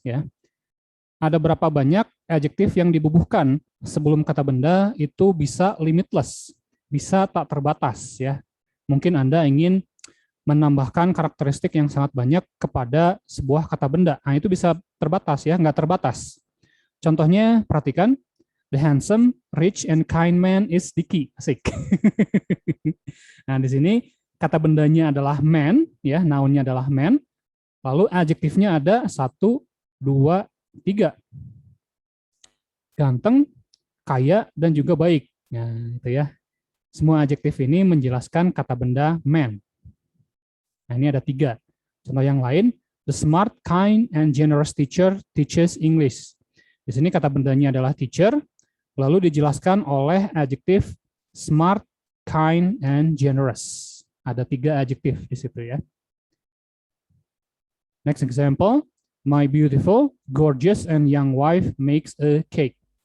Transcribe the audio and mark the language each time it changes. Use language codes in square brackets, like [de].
[id] Ya, ada berapa banyak adjektif yang dibubuhkan sebelum kata benda itu bisa limitless, bisa tak terbatas. Ya, mungkin Anda ingin menambahkan karakteristik yang sangat banyak kepada sebuah kata benda. Nah, itu bisa terbatas, ya, nggak terbatas. Contohnya, perhatikan, [en] the handsome, rich, and kind man is the key. [id] Asik. Nah, di sini kata bendanya adalah man, ya, nounnya adalah man. Lalu adjektifnya ada 1, 2, 3. Ganteng, kaya, dan juga baik. Nah, itu ya. Semua adjektif ini menjelaskan kata benda man. Nah, ini ada 3. Contoh yang lain, [en] the smart, kind, and generous teacher teaches English. [id] Di sini kata bendanya adalah teacher, lalu dijelaskan oleh adjektif [en] smart, kind, and generous. [id] Ada 3 adjektif di situ, ya. [en] Next example, my beautiful, gorgeous, and young wife makes a cake.